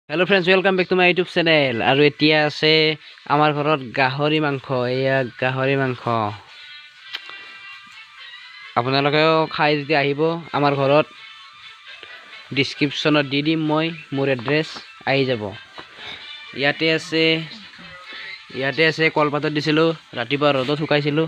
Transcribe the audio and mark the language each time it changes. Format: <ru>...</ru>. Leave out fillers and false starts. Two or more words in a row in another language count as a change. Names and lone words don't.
<en>Hello friends, welcome back to my YouTube channel.</en> <as>और एतिया আছে আমাৰ ঘৰত গাহৰি মাংস। এয়া গাহৰি মাংস আপোনালোকেও খাই যদি আহিব আমাৰ ঘৰত, ডেসক্ৰিপচনত দি দিম মই মোৰ এড্ৰেছ, আহি যাব। ইয়াতে আছে কলপাতত দিছিলোঁ, ৰাতিপুৱা ৰ'দত শুকাইছিলোঁ।</as>